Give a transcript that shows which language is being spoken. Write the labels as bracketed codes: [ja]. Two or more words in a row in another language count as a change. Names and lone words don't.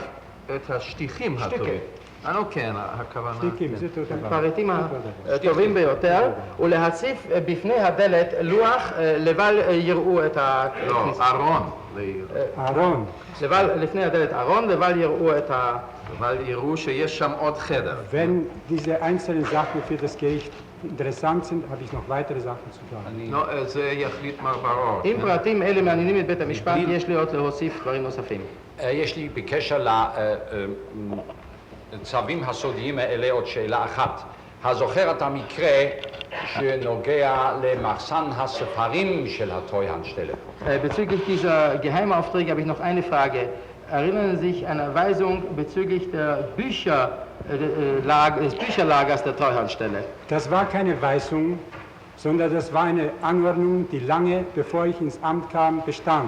[he] את השטיחים הטובים. כן, הכוונה... הפריטים הטובים ביותר, ולהציף בפני הדלת לוח לבל יראו את הכניסה. ארון. לפני הדלת ארון, לבל יראו את ה... אבל יראו שיש שם עוד חדר. [de] Wenn diese einzelnen Sachen für das Gericht interessant sind, habe ich noch weitere Sachen zu sagen. [he] זה יחליט מר ברור. אם פרטים אלה מעניינים את בית המשפט, יש לי עוד להוסיף דברים נוספים. יש לי בקשר לצווים הסודיים האלה עוד שאלה אחת. הזוכר את המקרה שנוגע למחסן הספרים של הטרויאנשטelle? [de] Bezüglich dieser Geheimaufträge habe ich noch eine Frage. Erinnern Sie sich an eine Weisung bezüglich des Bücherlagers der Treuhandstelle? Das war keine Weisung, sondern das war eine Anordnung, die lange bevor ich ins Amt kam, bestand.